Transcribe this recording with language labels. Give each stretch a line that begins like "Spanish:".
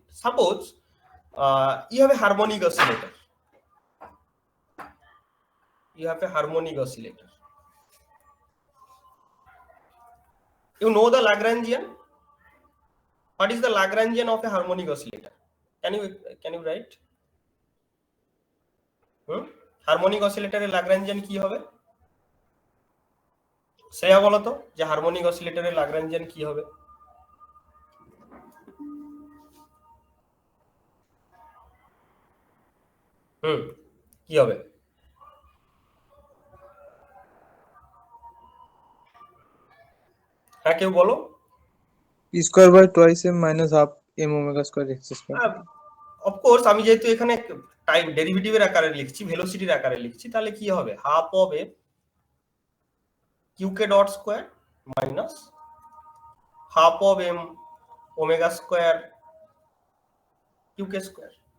English: Suppose you have a harmonic oscillator. You have a harmonic oscillator. You know the Lagrangian? What is the Lagrangian of a harmonic oscillator? Can you write?
Bangla: Harmonic অসিলেটরের Lagrangian কি হবে? শ্রেয়া বলো তো যে harmonic অসিলেটরের Lagrangian কি হবে? কি হবে? হ্যাঁ, কেউ বলো।
English: p square by twice m minus half m omega square x square.
Bangla: Of course আমি যেহেতু এখানে টাইম ডেরিভেটিভের আকারে লিখছি, ভেলোসিটির আকারে লিখছি, তাহলে কি হবে?
English: Half of a Q K dot square minus half of M omega square Q K square.